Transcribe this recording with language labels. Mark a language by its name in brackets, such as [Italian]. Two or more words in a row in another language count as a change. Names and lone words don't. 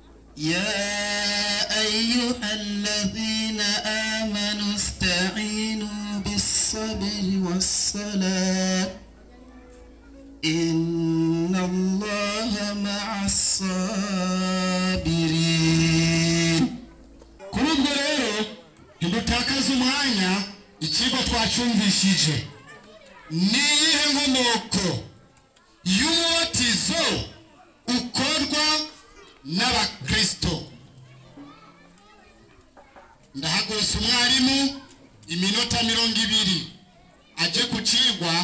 [Arabic] يا أيها الذين آمنوا استعينوا بالصبر والصلاة إن الله مع الصابرين. [Rundi] Kurubwo rero ntidutakaza umwanya ikigo twacumvishije niyihe nkomoko y'umubatizo ukorwa n'abakristo. Ndahagurutsa umwarimu iminota 20 aje kucigwa.